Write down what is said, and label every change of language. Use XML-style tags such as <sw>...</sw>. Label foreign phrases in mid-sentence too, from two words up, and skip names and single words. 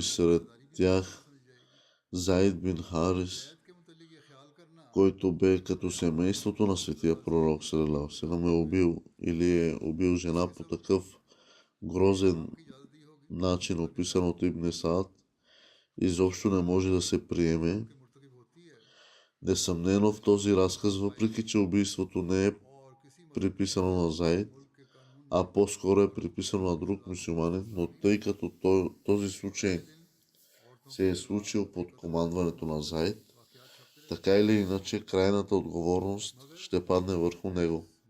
<bg>сред тях Заид бин Харис, който бе като семейството на светия пророк</bg> <ar>صلى الله عليه وسلم,</ar> <bg>е убил или е убил жена по такъв грозен начин, описан от Ибн Саад, изобщо не може да се приеме. Несъмнено в този разказ, въпреки че убийството не е приписано на Заид, а по-скоро е приписано на друг мюсюлманин, но тъй като този случай се е случил под командването на Заид, така или иначе крайната отговорност ще падне върху него.</bg>